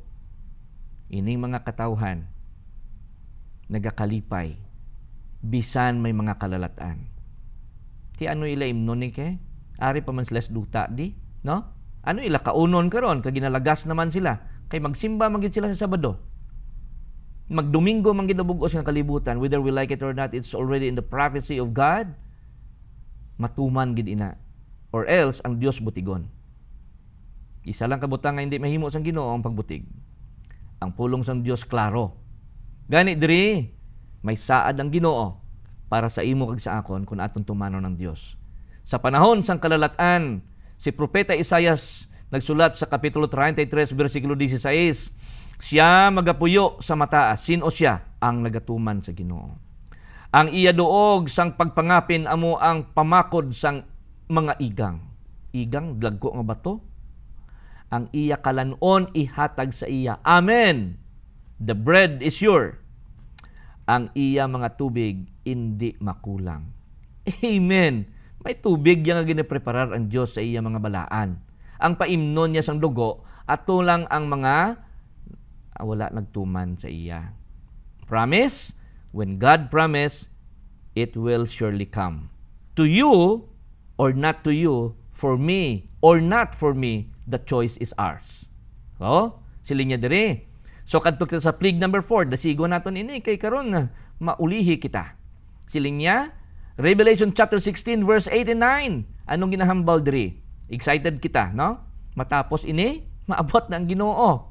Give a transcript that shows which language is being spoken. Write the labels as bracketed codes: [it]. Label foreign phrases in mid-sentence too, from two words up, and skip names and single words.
[hil] Ining mga katawhan nagakalipay bisan may mga kalalatan. Ti ano ila imnon ni kay? Ari pa man sila duta di, no? Ano ila kaunon karon kag ginalagas naman sila kay magsimba man gid sila sa Sabado. Magdomingo man gid bugos nga kalibutan, [en] whether we like it or not, it's already in the prophecy of God. [hil] Matuman gid ina. Or else ang Dios butigon. Isa lang kabutang nga hindi mahimo sang Ginoo ang pagbutig. Ang pulong sang Dios klaro. Gani diri may saad ang Ginoo para sa imo kag sa akon kun aton tumanon ng Dios. Sa panahon sang kalalatan, si Propeta Isaias nagsulat sa Kapitulo 33, versikulo 16, siya magapuyo sa mataas. Sino siya? Ang nagatuman sa Ginoo. Ang iya duog sang pagpangapin amo ang pamakod sang mga igang. Igang, dagko nga bato. Ang iya kalanon ihatag sa iya. [en] Amen. The bread is sure. [hil] Ang iya mga tubig hindi makulang. Amen. May tubig yang ginapreparar ang Dios sa iya mga balaan. Ang paimnon niya sang dugo at tulang ang mga wala nagtuman sa iya. [en] Promise? When God promise, it will surely come. To you or not to you, for me or not for me, the choice is ours. So, [hil] silinya diri. So, kadto kita sa plague number 4, dasigo naton ini kay karon na maulihi kita. [en] Silinya, Revelation chapter 16 verse 8 and 9. [hil] Anong ginahambal diri? Excited kita, no? Matapos ini, maabot na ang Ginoo.